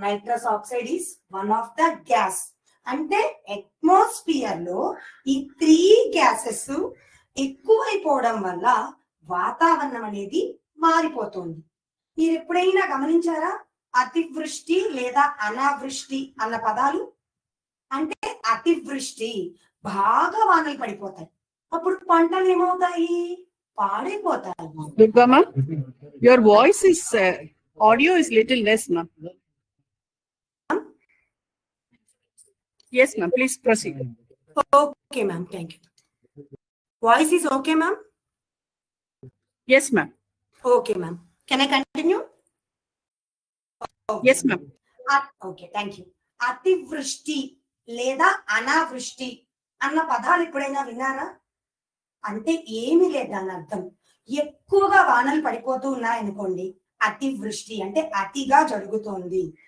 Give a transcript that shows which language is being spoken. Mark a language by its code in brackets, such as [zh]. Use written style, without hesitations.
[en] Nitrous oxide is one of the gas. [te] అంటే atmosphere లో ఈ 3 గ్యాసెస్ ఎక్కువైపోవడం వల్ల వాతావరణం అనేది మారిపోతుంది. మీరు ఎప్పుడైనా గమనించారా, అతివృష్టి లేదా అనావృష్టి అన్న పదాలు? అంటే అతివృష్టి, బాగా వానలు పడిపోతాయి, అప్పుడు పంటలు ఏమవుతాయి, పాడైపోతాయి. [en] Durga ma'am, your voice is audio is little less ma'am. Yes ma'am, please proceed. Okay ma'am, thank you. Voice is okay ma'am? Yes ma'am. Okay ma'am, can I continue? Okay. Yes ma'am. Okay, thank you. [te] అతివృష్టి లేదా అనావృష్టి అన్న పదాలు ఎప్పుడైనా విన్నారా? అంటే ఏమి లేదు దాని అర్థం. ఎక్కువగా వానలు పడిపోతూ ఉన్నాయనుకోండి, అతివృష్టి అంటే అతిగా జరుగుతోంది.